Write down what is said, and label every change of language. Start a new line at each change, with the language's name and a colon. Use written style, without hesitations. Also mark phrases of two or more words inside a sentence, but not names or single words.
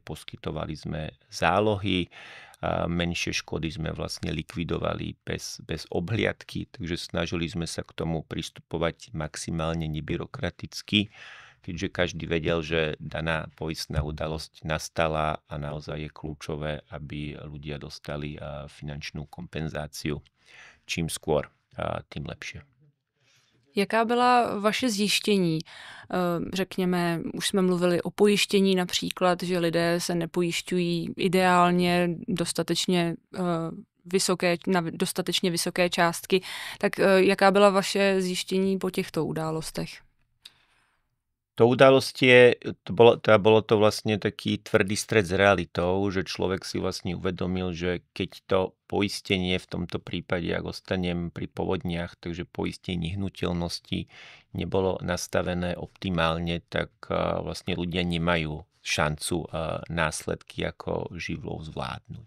Slovak: Poskytovali sme zálohy, menšie škody sme vlastne likvidovali bez obhliadky, takže snažili sme sa k tomu pristupovať maximálne nebyrokraticky, keďže každý vedel, že daná poistná udalosť nastala a naozaj je kľúčové, aby ľudia dostali finančnú kompenzáciu. Čím skôr, tým lepšie.
Czech: Jaká byla vaše zjištění? Řekněme, už jsme mluvili o pojištění například, že lidé se nepojišťují ideálně na dostatečně vysoké částky. Tak jaká byla vaše zjištění po těchto událostech?
Slovak: To udalosti bolo to vlastne taký tvrdý stret s realitou, že človek si vlastne uvedomil, že keď to poistenie v tomto prípade, ak ostanem pri povodniach, takže poistenie nehnuteľnosti nebolo nastavené optimálne, tak vlastne ľudia nemajú šancu následky ako živlou zvládnuť.